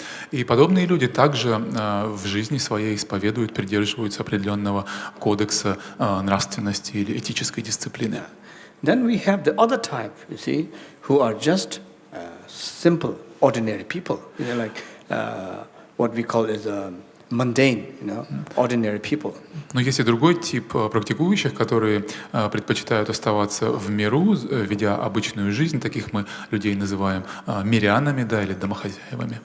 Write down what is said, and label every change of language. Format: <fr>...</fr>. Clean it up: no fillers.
<ru>И подобные люди также в жизни своей исповедуют, придерживаются определенного кодекса нравственности или этической дисциплины.</ru> <en>Then we have the other type, you see, who are just simple, ordinary people. You know, like what we call is mundane, you know, ordinary people.</en> <ru>Но есть и другой тип практикующих, которые предпочитают оставаться в миру, ведя обычную жизнь. Таких мы людей называем мирянами, да, или домохозяевами.</ru>